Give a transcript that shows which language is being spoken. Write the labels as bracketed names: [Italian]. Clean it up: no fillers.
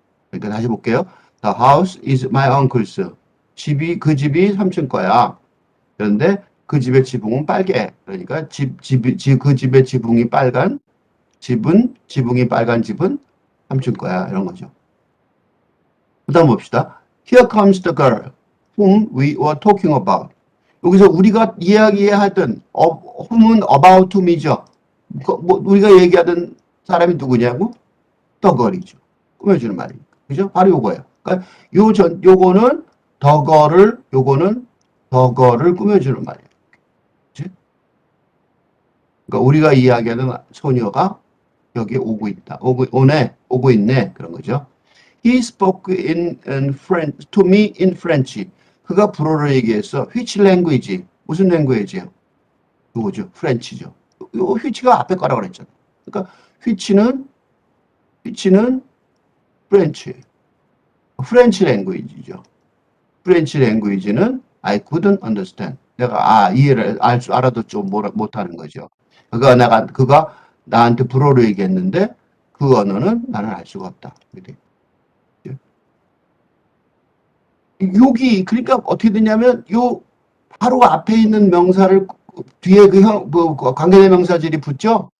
[Korean] 그러니까 다시 볼게요. [English] The house is my uncle's. [Korean] 그 집이 삼촌 거야. 그런데 그 집의 지붕은 빨개. 그러니까 그 집의 지붕이 빨간 지붕이 빨간 집은 삼촌 거야. 이런 거죠. 그 다음 봅시다. [English] Here comes the girl whom we were talking about. [Korean] 여기서 우리가 이야기하던 whom은 about whom이죠. 우리가 얘기하던 사람이 누구냐고? the girl이죠. 꾸며주는 말이니까. 그죠? 바로 요거예요. 그러니까 요거는 요거는 더거를 꾸며주는 말이에요. 그치? 그러니까 우리가 이야기하는 소녀가 여기 오고 있다. 오고 있네. 그런 거죠. [English] He spoke in French, to me in French. [Korean] 그가 불어를 얘기했어. [English] Which language? [Korean] 무슨 language예요? 요거죠. French죠. 요 which가 앞에 거라고 그랬잖아. 그러니까 which는 French. French language죠. [English] French language [Korean] 는 [English] I couldn't understand. [Korean] 내가 이해를 알아도 좀 못하는 거죠. 그가 나한테 불어로 얘기했는데 그 언어는 나는 알 수가 없다. 여기 그러니까 어떻게 되냐면 요 바로 앞에 있는 명사를 뒤에 관계대명사절이 붙죠.